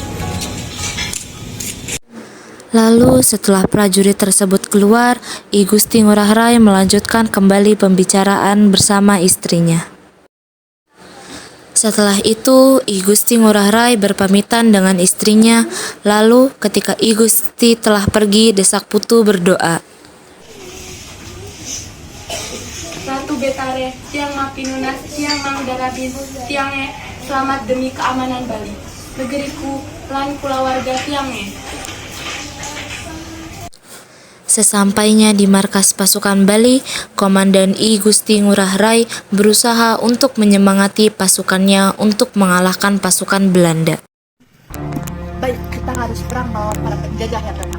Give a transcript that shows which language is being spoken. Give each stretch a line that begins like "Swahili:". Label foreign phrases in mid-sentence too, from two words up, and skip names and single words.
Indonesian: Lalu setelah prajurit tersebut keluar, I Gusti Ngurah Rai melanjutkan kembali pembicaraan bersama istrinya. Setelah itu, I Gusti Ngurah Rai berpamitan dengan istrinya, lalu ketika I Gusti telah pergi, Desak Putu berdoa.
Balinese: Ratu Betare, tiang Mapinunas, tiang Mangdarabin, tiangnya selamat demi keamanan Bali. Negeriku, lan kulawarga tiangnya.
Indonesian: Sesampainya di markas pasukan Bali, Komandan I Gusti Ngurah Rai berusaha untuk menyemangati pasukannya untuk mengalahkan pasukan Belanda. Baik, kita harus perang melawan para penjajah yang datang.